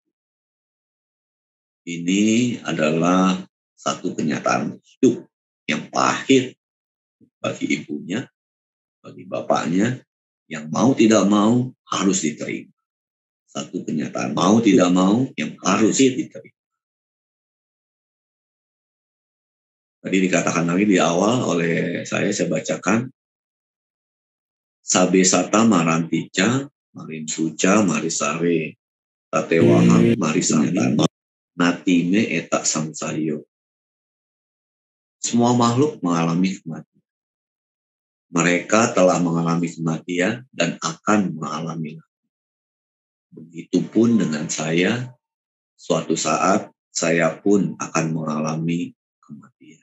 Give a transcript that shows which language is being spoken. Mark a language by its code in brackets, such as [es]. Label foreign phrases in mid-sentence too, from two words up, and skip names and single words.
[id] Ini adalah satu kenyataan hidup yang pahit bagi ibunya, bagi bapaknya, yang mau tidak mau harus diterima. Satu kenyataan mau tidak mau yang harus diterima. Tadi dikatakan lagi di awal oleh saya bacakan, [pi] Sabe Sata Marantica, Marin suca marisare, tatewahang marisani, natime eta samsayo. [id] Semua makhluk mengalami kematian. Mereka telah mengalami kematian dan akan mengalami. Begitupun dengan saya, suatu saat saya pun akan mengalami kematian.